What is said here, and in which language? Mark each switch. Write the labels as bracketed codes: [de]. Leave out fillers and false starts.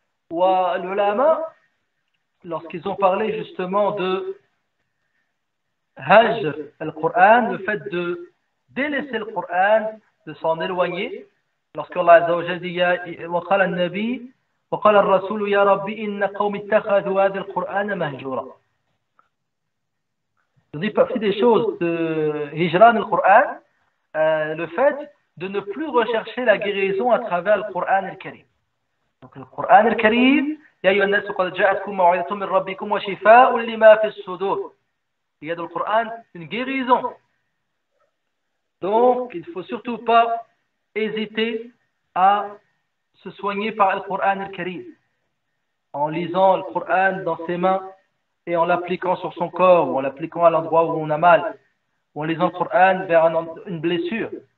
[fr] Ou l'ulama, lorsqu'ils ont parlé justement de [ar] hajr al-Coran, [fr] le fait de délaisser le Coran, de s'en éloigner, lorsqu'Allah Azza wa Jalla dit [ar] وقال النبي وقال الرسول يا ربي إن قوم اتخذوا هذا القرآن مهجورا. [fr] Je dis partie des choses de [ar] hijran al-Coran, [fr] le fait de ne plus rechercher la guérison à travers le Coran al-Karim. Donc le Coran al-Karim, [ar] يا أيها الناس قد جاءتكم موعظة من ربكم وشفاء لما في الصدور. [fr] Il y a dans le Coran une guérison. Donc il ne faut surtout pas hésiter à se soigner par le Coran al-Karim en lisant le Coran dans ses mains et en l'appliquant sur son corps ou en l'appliquant à l'endroit où on a mal ou en lisant le Coran vers une blessure.